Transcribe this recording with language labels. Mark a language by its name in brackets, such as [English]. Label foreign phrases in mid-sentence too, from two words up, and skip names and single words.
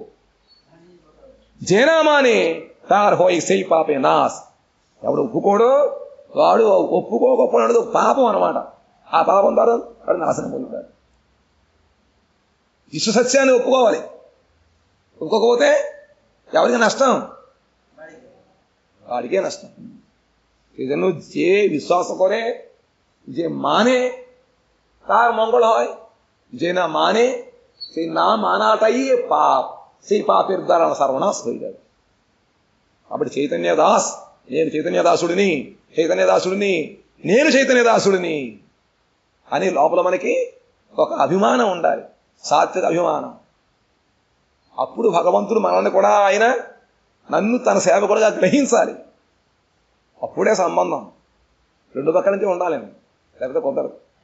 [Bangla] যে না মানে তার হয় সেই পাপে নাশ [Telugu] ఎవడు ఒప్పుకోడు వాడు ఒప్పుకోకపోయినది పాపం అనమాట ఆ పాపం ద్వారా వాడు నాశనం పొందుతాడు విశ్వ సత్యాన్ని ఒప్పుకోవాలి ఒప్పుకోకపోతే ఎవరికి నష్టం వాడికే నష్టం [Bangla] এজন্য যে বিশ্বাস করে যে মানে তার মঙ্গল হয় যে না মানে সেই না মানাটাই পাপ সেই পাপের দ্বারা সর্বনাশ হয়ে যাবে [Telugu] అప్పుడు చైతన్య దాస్ నేను చైతన్య దాసుడిని చైతన్య దాసుడిని నేను చైతన్య దాసుడిని అని లోపల మనకి ఒక అభిమానం ఉండాలి సాత్విక అభిమానం అప్పుడు భగవంతుడు మనల్ని కూడా ఆయన నన్ను తన సేవకుడుగా గ్రహించాలి అప్పుడే సంబంధం 2 పక్కల నుంచి ఉండాలండి లేకపోతే కుదరదు